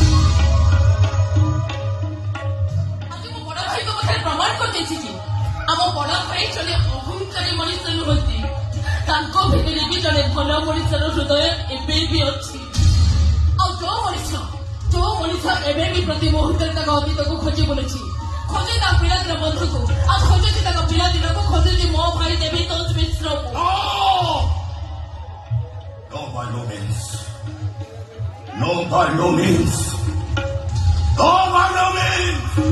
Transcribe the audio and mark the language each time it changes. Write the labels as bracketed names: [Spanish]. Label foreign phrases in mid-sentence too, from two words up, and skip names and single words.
[Odia] ଆଜି ମୋ ବଡ ଭାଇଙ୍କ ପାଖରେ ପ୍ରମାଣ କରିଦେଇଛି ଯେ ଆମ ବଡ ଭାଇ ଜଣେ ଅହଂକାରୀ ମଣିଷ ନୁହନ୍ତି ତାଙ୍କ ଭିତରେ ବି ଜଣେ ଭଲ ମଣିଷର ହୃଦୟ ଏବେ ବି ଅଛି ଆଉ ଯୋଉ ମଣିଷ ଏବେ ବି ପ୍ରତି ମୁହୂର୍ତ୍ତରେ ତାଙ୍କ ଅତୀତକୁ ଖୋଜି ବୁଲୁଛି ଖୋଜେ ତା ପିଲାଦିନ ବନ୍ଧୁକୁ ଆଉ ଖୋଜୁଛି ତାଙ୍କ ପିଲାଦିନକୁ ଖୋଜୁଛି ମୋ ଭାଇ ଦେବୀତୋଷ ମିଶ୍ରକୁ [English] No, by no means. No, by no means. No, by no means.